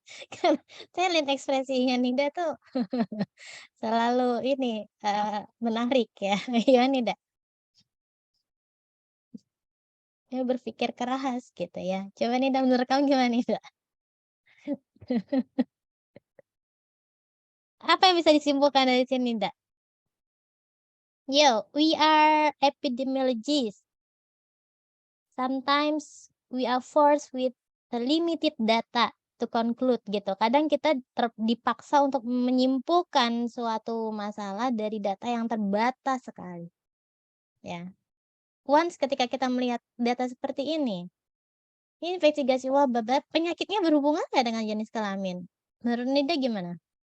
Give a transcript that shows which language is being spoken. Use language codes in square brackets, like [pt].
[id] Kan saya lihat ekspresinya Nida tuh selalu ini menarik ya. Iya Nida. Dia berpikir keras gitu ya. Coba Nida menurut kamu gimana Nida? Apa yang bisa disimpulkan dari sini Nida? [en] Yo, we are epidemiologists. Sometimes we are forced with the limited data to conclude gitu. [id] Kadang kita dipaksa untuk menyimpulkan suatu masalah dari data yang terbatas sekali. Ya. Once ketika kita melihat data seperti ini investigasi wabah, penyakitnya berhubungan nggak dengan jenis kelamin? Menurut Nida gimana?